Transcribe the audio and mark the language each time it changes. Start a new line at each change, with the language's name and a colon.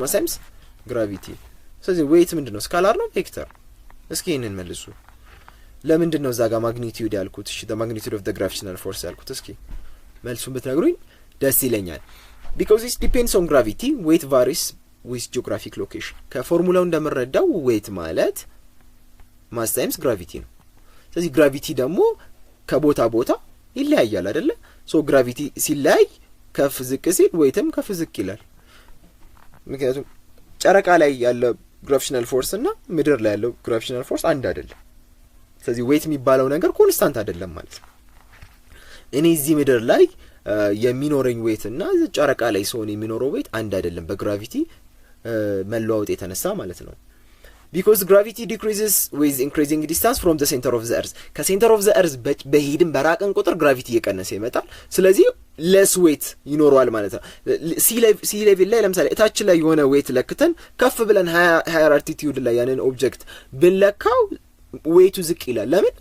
English: mass times gravity።
Amharic: ስለዚህ ዌት ምንድነው? ስካላር ነው ቬክተር? እስኪ ይሄንን መልሱ። ለምንድነው እዛ ጋር ማግኒቲዩድ ያልኩት? እሺ
English: the magnitude of the gravitational force
Amharic: ያልኩት እስኪ መልሱን ብትነግሩኝ ደስ ይለኛል።
English: because it depends on gravity weight varies with geographic location።
Amharic: ከፎርሙላው እንደምንረዳው weight ማለት mass times gravity ነው። ስለዚህ gravity ደግሞ ከቦታ ቦታ ይለያያል አይደለ? ሶ gravity ሲለያይ ከፍ ዝቅ ሲል weightም ከፍ ዝቅ ይላል። ምክንያቱም ጨረቃ ላይ ያለው gravitational force እና ምድር ላይ ያለው gravitational force አንድ አይደለም። ስለዚህ weight የሚባለው ነገር ኮንስታንት አይደለም ማለት ነው። እኔ እዚህ ምድር ላይ የሚኖረኝ weight እና ጨረቃ ላይ ሰው የሚኖረው weight አንድ አይደለም በግራቪቲ መለዋወጥ የተነሳ ማለት ነው።
English: because gravity decreases with increasing distance from the center of the earth
Amharic: ከሴንተር ኦፍ ዘ earth በሄድን በራቀን ቁጥር gravity እየቀነሰ ይመጣል። ስለዚህ less weight ይኖረዋል ማለት ነው። ሲ ሌቭል ላይ ለምሳሌ እታች ላይ የሆነ weight ለክተን ከፍ ብለን higher altitude ላይ ያንን ኦብጀክት ብንለካው weight ዝቅ ይላል። ለምን?